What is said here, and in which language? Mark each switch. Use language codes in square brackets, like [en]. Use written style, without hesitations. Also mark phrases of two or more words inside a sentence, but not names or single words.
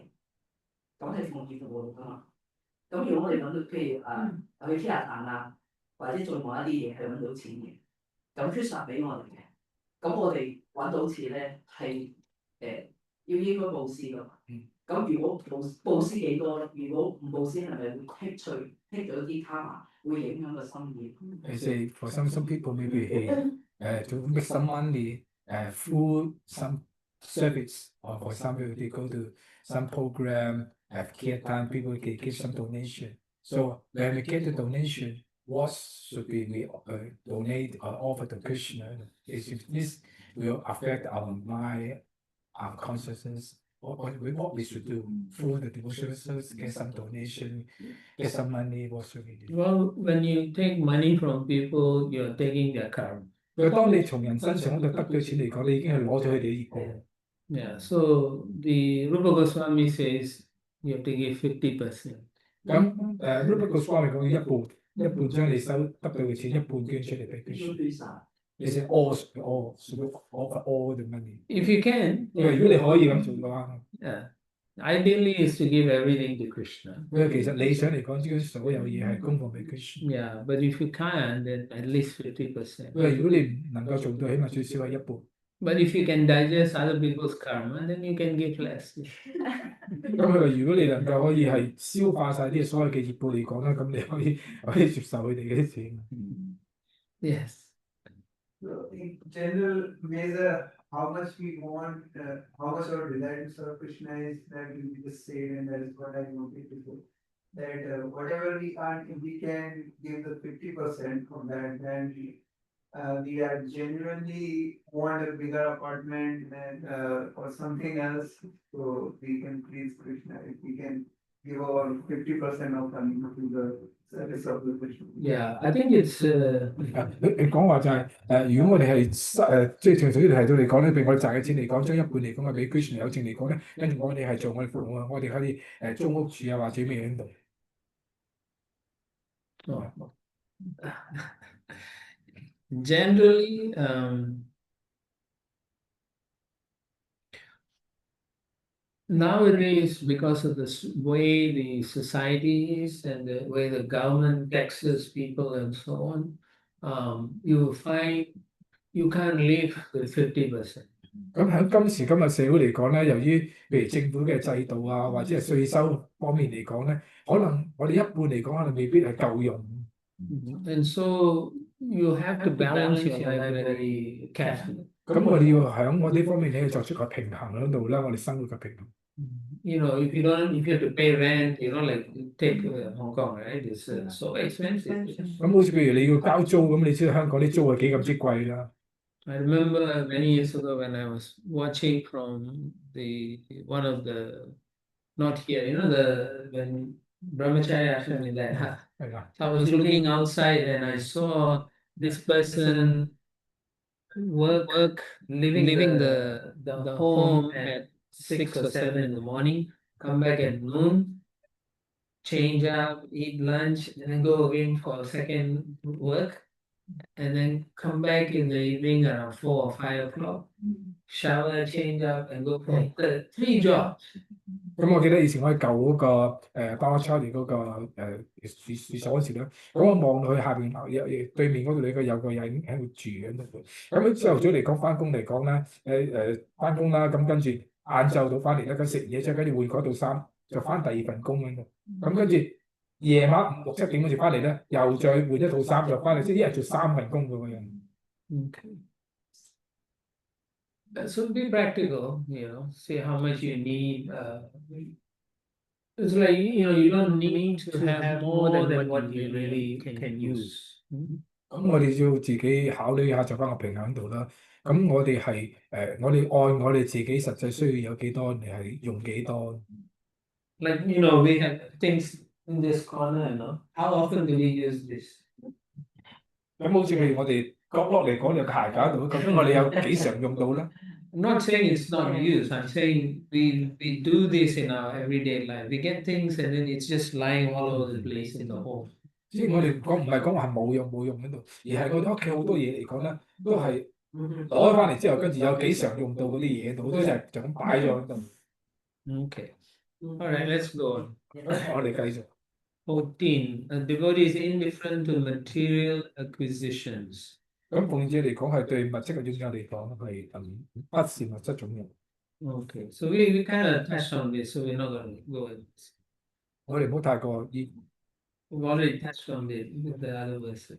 [yue] 咁係奉獻服務嚟㗎嘛。咁如果我哋揾到譬如去 care 壇啊，或者做某一啲嘢係揾到錢嘅，咁 Krishna 俾我哋嘅，咁我哋揾到錢咧係要應該佈施㗎嘛。咁如果佈施幾多咧？如果唔佈施係咪會剔咗啲卡嘛？會影響個心意。 [en] Say for some people maybe to make some money through some service or for example they go to some program have care time people can give some donation. So when we get the donation, what should we donate or offer to Krishna? This will affect our mind, our consciousness. What we should do through the devotional service, get some donation, get some money, what should we do? Well, when you take money from people, you're taking their karma. [yue] 當你從人身上嗰度得到錢嚟講，你已經係攞咗佢哋嘅業報。 [en] Yeah, so the Rupa Goswami says you have to give 50%. [yue] 咁Rupa Goswami 講一半將你收得到嘅錢，一半捐出嚟俾佢。你寫 [en] all the money. If you can, [yue] 如果你可以咁做嘅話， [en] yeah. Ideally is to give everything to Krishna. [yue] 其實理想嚟講，將所有嘢係供奉俾 Krishna。 [en] Yeah, but if you can't, then at least 50%. [yue] 如果你唔能夠做到，起碼最少係一半。 [en] But if you can digest other people's karma, then you can give less. [yue] 咁佢話：如果你能夠可以係消化晒啲所有嘅業報嚟講咧，咁你可以接受佢哋嘅啲錢。 [en] Yes. So in general measure, how much we want, how much our desire to serve Krishna is that will be the same, and that is what I noticed before. That whatever we earn, if we can give the 50% of that, then we are genuinely want a bigger apartment and or something else, so we can please Krishna. If we can give our 50% of money to the service of the Krishna. Yeah, I think it's [yue] 你講話就係如果我哋係即係頭先提到嚟講咧，譬如我哋賺嘅錢嚟講，將一半嚟講係俾 Krishna 有證嚟講咧，跟住我哋係做我哋服務啊，我哋可以租屋住啊，或者咩喺度。 [en] generally nowadays, because of the way the society is and the way the government taxes people and so on, you will find you can't live with 50%. [yue] 咁喺今時今日社會嚟講咧，由於譬如政府嘅制度啊，或者係稅收方面嚟講咧，可能我哋一半嚟講可能未必係夠用。 [en] And so you have to balance your life very carefully. [yue] 咁我哋要喺我呢方面咧作出個平衡喺度啦，我哋生活嘅平衡。 [en] You know, if you have to pay rent, like take Hong Kong, right? It's so expensive. [yue] 咁好似譬如你要交租咁，你知道香港啲租係幾咁之貴啦。 [en] I remember many years ago when I was watching from one of the not here, when Brahmacharya ashram in that hut. So I was looking outside and I saw this person work leaving the home at 6 or 7 in the morning, come back at noon, change up, eat lunch, and then go again for a second work, and then come back in the evening around 4 or 5 o'clock, shower, change up, and go for 3 jobs. [yue] 咁我記得以前我喺舊嗰個巴巴查利嗰個住所嗰時咧，咁我望落去下邊對面嗰度有個人喺度住緊度。咁朝頭早嚟講翻工嚟講咧，翻工啦，咁跟住晏晏晝到翻嚟咧，咁食嘢之後跟住換嗰套衫，就翻第二份工喺度。咁跟住夜晚5、6、7點嗰時翻嚟咧，又再換一套衫就翻嚟，即係一日做3份工咁樣。 [en] Okay. So be practical, see how much you need. It's like, you don't need to have more than what you really can use. [yue] 咁我哋要自己考慮下，就翻個平衡度啦。咁我哋係我哋按我哋自己實際需要有幾多，你係用幾多。 [en] Like, we have things in this corner, how often do we use this? [yue] 咁好似譬如我哋角落嚟講有個鞋架度，究竟我哋有幾常用到咧？ [en] I'm not saying it's not used. I'm saying we do this in our everyday life. We get things and then it's just lying all over the place in the home. [yue] 即係我哋唔係講話係冇用喺度，而係我哋屋企好多嘢嚟講咧，都係攞咗翻嚟之後，跟住有幾常用到嗰啲嘢度，好多就咁擺咗喺度。 [en] Okay. All right, let's go on. [yue] 我哋繼續。 14. [en] A devotee is indifferent to material acquisitions. [yue] 咁奉者嚟講係對物質嘅擁有嚟講係不是物質擁有。 [en] Okay, so we kind of touched on this, so we're not going to go into this. [yue] 我哋唔好太過 [en] We've already touched on it with the other verses.